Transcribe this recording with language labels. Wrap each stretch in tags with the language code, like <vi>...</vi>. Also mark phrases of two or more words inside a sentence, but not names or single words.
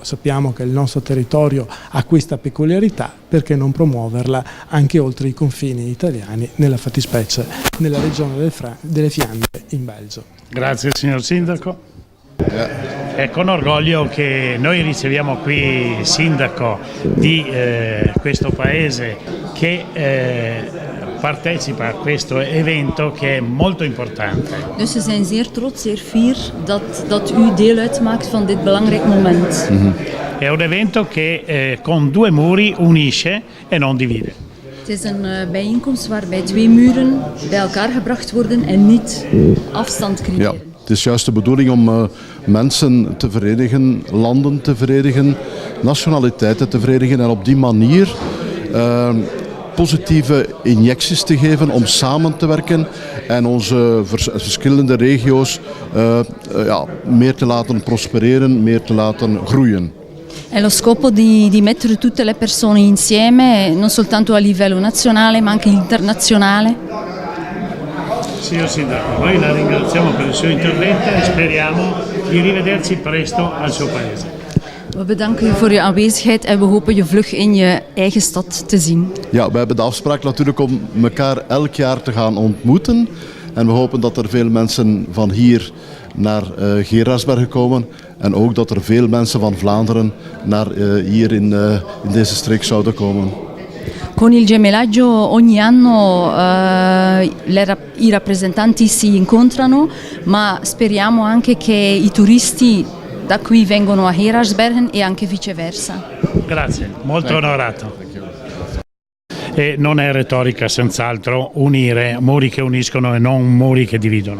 <it>Sappiamo che il nostro territorio ha questa peculiarità, perché non promuoverla anche oltre i confini italiani, nella fattispecie nella regione delle Fiandre in Belgio. Grazie signor Sindaco. È con orgoglio che noi riceviamo qui il sindaco di questo paese che partecipa a questo evento che è molto importante.</it> <nl>Dus we zijn zeer trots, zeer fier dat u deel uitmaakt van dit belangrijk moment.</nl> <it>È un evento che con due muri unisce e non divide.</it> <nl>Het is een bijeenkomst waarbij twee muren bij elkaar gebracht worden en niet afstand creëren. Ja, het is juist de bedoeling om mensen te verenigen, landen te verenigen, nationaliteiten te verenigen en op die manier positieve injecties te geven om samen te werken en onze verschillende regio's meer te laten prospereren, meer te laten groeien.</nl> <it>È lo scopo di mettere tutte le persone insieme, non soltanto a livello nazionale ma anche internazionale. Signor Sindaco, noi la ringraziamo per il suo intervento e speriamo di rivederci presto al suo paese.</it> <nl>We bedanken u voor uw aanwezigheid en we hopen je vlug in je eigen stad te zien. Ja, we hebben de afspraak natuurlijk om elkaar elk jaar te gaan ontmoeten. En we hopen dat er veel mensen van hier naar Gerasbergen komen. En ook dat er veel mensen van Vlaanderen naar hier in deze streek zouden komen.</nl> <it>Con il gemellaggio ogni anno i rappresentanti si incontrano, ma speriamo anche che i turisti da qui vengono a Gerasbergen e anche viceversa. Grazie, molto onorato. E non è retorica senz'altro unire muri che uniscono e non muri che dividono.</it>